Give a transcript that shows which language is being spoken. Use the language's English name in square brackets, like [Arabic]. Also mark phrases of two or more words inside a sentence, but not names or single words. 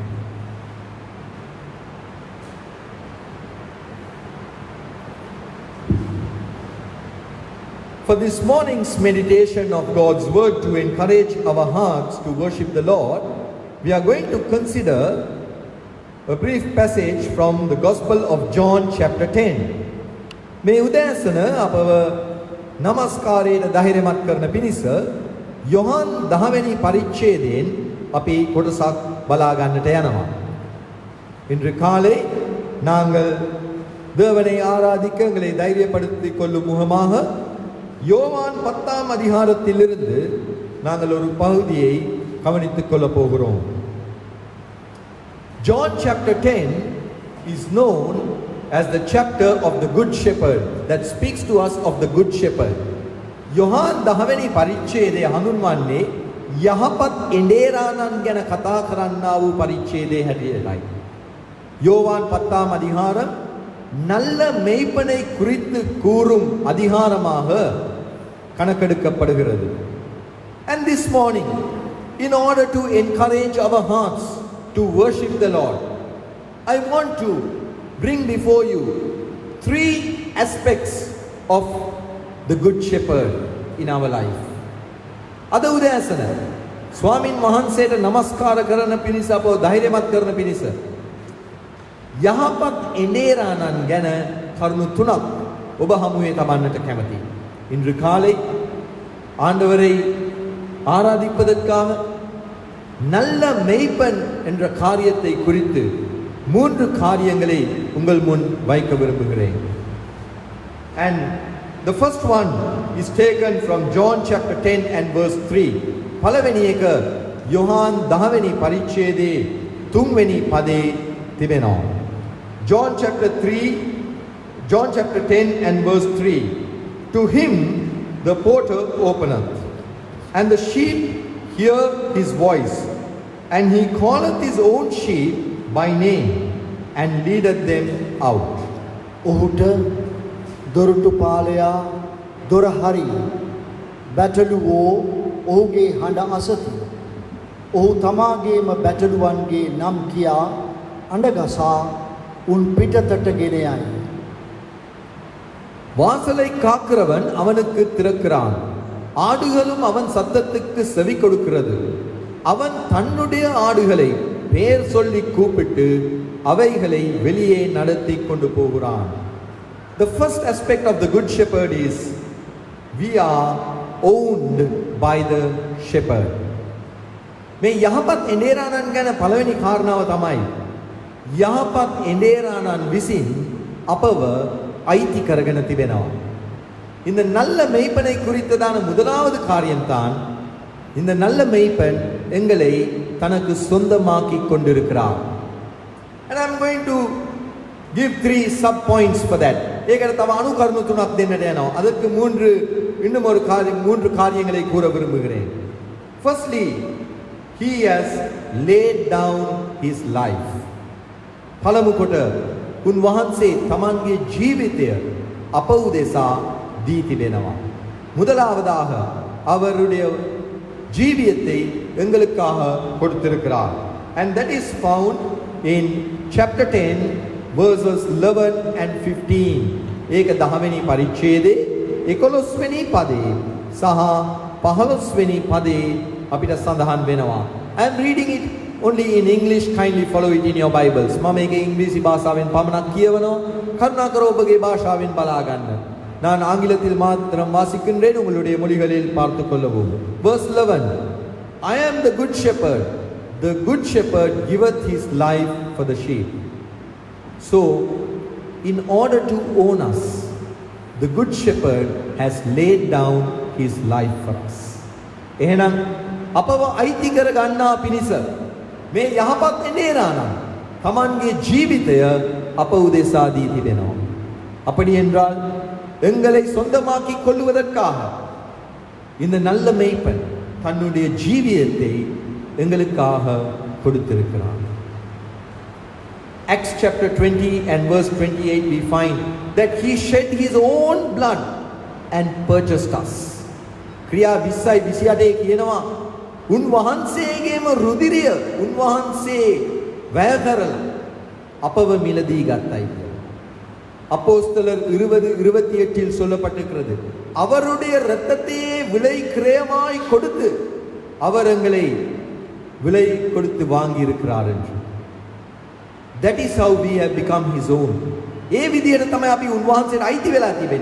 [English] For this morning's meditation of God's Word to encourage our hearts to worship the Lord, we are going to consider a brief passage from the Gospel of John chapter 10. [Sinhala] මේ උදෑසන අපව නමස්කාරයට ධෛර්යමත් කරන පිණිස යොහන් 10 වෙනි පරිච්ඡේදයෙන් අපි කොටසක් බලා ගන්නට යනවා. [Tamil] இன்று காலை நாங்கள் தேவனை ஆராதிக்க எங்களை தைரியப்படுத்திக் கொள்ளும் முகமாக யோவான் 10ஆம் அதிகாரத்திலிருந்து நாங்கள் ஒரு பகுதியை கவனித்துக் கொள்ளப் போகிறோம். [English] John chapter 10 is known as the chapter of the Good Shepherd, that speaks to us of the Good Shepherd. [Sinhala] යොහන් 10 වෙනි පරිච්ඡේදය හඳුන්වන්නේ යහපත් එඬේරාණන් ගැන කතා කරන්නා වූ පරිච්ඡේදය හැටියටයි. [Tamil] யோவான் 10ஆம் அதிகாரம் நல்ல மேய்ப்பனை குறித்து கூறும் அதிகாரமாக கணக்கெடுக்கப்படுகிறது. [English] And this morning, in order to encourage our hearts to worship the Lord, I want to bring before you 3 aspects of the Good Shepherd, in our life. [Sinhala] අද උදෑසන ස්වාමින් වහන්සේට නමස්කාර කරන පිණිස අපව ධෛර්යමත් කරන පිණිස යහපත් එඬේරාණන් ගැන කරුණු තුනක් ඔබ හමුවේ තබන්නට කැමතියි. [Tamil] இன்று காலை ஆண்டவரை ஆராதிப்பதற்காக நல்ல மெய்ப்பன் என்ற காரியத்தை குறித்து 3 காரியங்களை உங்கள் முன் வைக்க விரும்புகிறேன். [English] And the first one is taken from John chapter 10 and verse 3. [Sinhala] පළවෙනි එක යොහාන් 10 වෙනි පරිච්ඡේදයේ 3 වෙනි පදේ තිබෙනවා. [English] John chapter 10 and verse 3. To him the porter openeth, and the sheep hear his voice, and he calleth his own sheep by name, and leadeth them out. [Sinhala] ඔහුට දොරටුපාලයා දොර හරි බැටළුවෝ ඔහුගේ හඬ අසති. ඔහු තමාගේම බැටළුවන්ගේ නම් කියා අඬගසා උන් පිටතට ගෙන යයි. [Tamil] வாசலை காக்கிறவன் அவனுக்கு திறக்கிறான், ஆடுகளும் அவன் சத்தத்துக்கு செவி கொடுக்கிறது. அவன் தன்னுடைய ஆடுகளை பெயர் சொல்லி கூப்பிட்டு அவைகளை வெளியே நடத்தி கொண்டு போகிறான். [English] The first aspect of the good shepherd is we are owned by the shepherd. [Sinhala] මේ යහපත් එඬේරාණන් ගැන පළවෙනි කාරණාව තමයි යහපත් එඬේරාණන් විසින් අපව ஐத்தி කරගෙන තිබෙනවා. [Tamil] இந்த நல்ல மெய்ப்பனை குறித்ததான முதலாவது காரியம்தான் இந்த நல்ல மெய்ப்பன் எங்களை தனக்கு சொந்தமாக்கி கொண்டிருக்கிறார். [English] And I'm going to give 3 sub points for that. [Sinhala] ඒකට තව අනුකරණු තුනක් දෙන්නට යනවා. [Tamil] அதற்கு இன்னும் ஒரு மூன்று காரியங்களை கூற விரும்புகிறேன். [English] Firstly, he has laid down his life. [Sinhala] පළමු කොට උන්වහන්සේ තමන්ගේ ජීවිතය අප උදෙසා දී තිබෙනවා. [Tamil] முதலாவதாக அவருடைய ஜீவியத்தை எங்களுக்காக கொடுத்திருக்கிறார். [English] And that is found in chapter 10 verses 11 and 15. [Sinhala] ඒක 10 වෙනි පරිච්ඡේදයේ 11 වෙනි පදේ සහ 15 වෙනි පදේ අපිට සඳහන් වෙනවා. [English] I am reading it only in English. Kindly follow it in your Bibles. [Sinhala] මම මේක ඉංග්‍රීසි භාෂාවෙන් පමණක් කියවනවා. කරුණාකර ඔබගේ භාෂාවෙන් බලා ගන්න. [Tamil] நான் ஆங்கிலத்தில் மாத்திரம் வாசிக்கின்றேன், உங்களுடைய மொழிகளில் பார்த்துக் கொள்ளவும். [English] Verse 11. I am the good shepherd. The good shepherd giveth his life for the sheep. So, in order to own us, the good shepherd has laid down his life for us. [Sinhala] එහෙනම් අපව අයිති කර ගන්නා පිණිස මේ යහපත් එඬේරාණන් තමන්ගේ ජීවිතය අප උදෙසා දී තිබෙනවා. [Tamil] அப்படி என்றால் எங்களை சொந்தமாக்கி கொள்வதற்காக இந்த நல்ல மேய்ப்பன் தன்னுடைய ஜீவியத்தை எங்களுக்காக கொடுத்திருக்கிறார். [English] Acts chapter 20 and verse 28 we find that he shed his own blood and purchased us. [Sinhala] ක්‍රියා 20:28 කියනවා උන්වහන්සේගේම රුධිරය උන්වහන්සේ වැය කරලා අපව මිලදී ගත්තයි කියලා. [Tamil] அப்போஸ்தலர் 20:28 சொல்லப்பட்டிருக்கிறது. அவருடைய இரத்தத்தையே விலை கிரயமாய் கொடுத்து அவர் எங்களை விலை கொடுத்து வாங்கி இருக்கிறார் என்று. [English] That is how we have become his own. [Sinhala] ඒ විදිහට තමයි අපි උන්වහන්සේට අයිති වෙලා තිබෙන්නේ.